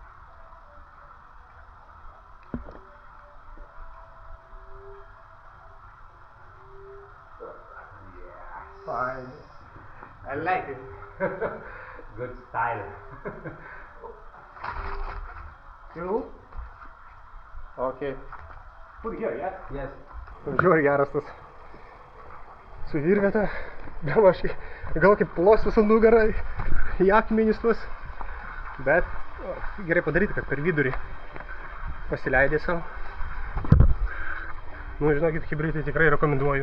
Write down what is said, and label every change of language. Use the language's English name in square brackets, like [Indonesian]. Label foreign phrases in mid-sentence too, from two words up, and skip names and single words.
[English] Fine. I like it. Good style. You? Okay. Put here, yeah? Yes. [Lithuanian] Žiūri geras tas suvirvėta, bemaž gal kaip plos visą nugarą į akmenis tuos, bet gerai padaryti, kad per vidurį pasileidai savo. Nu, žinokit, hibridai tikrai rekomenduoju.